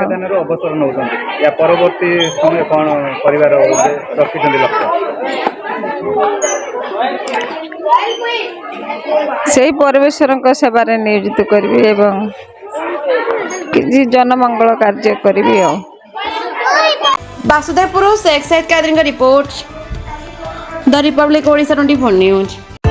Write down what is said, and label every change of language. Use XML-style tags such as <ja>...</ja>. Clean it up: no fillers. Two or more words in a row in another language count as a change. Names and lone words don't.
<or>ଶିକ୍ଷାଦାନରୁ ଅବସର ନେଉଛନ୍ତି, ୟା ପରବର୍ତ୍ତୀ ସମୟ କ'ଣ କରିବାର ରଖିଛନ୍ତି ଲକ୍ଷ୍ୟ? ସେଇ ପରିବେଶରଙ୍କ ସେବାରେ ନିୟୋଜିତ କରିବି ଏବଂ କିଛି ଜନମଙ୍ଗଳ କାର୍ଯ୍ୟ କରିବି ଆଉ।</or> <hi>ବାସୁଦେବପୁର शेख सैयद कादरी का रिपोर्ट द रिपब्लिक ओडिशा 24 न्यूज।</hi>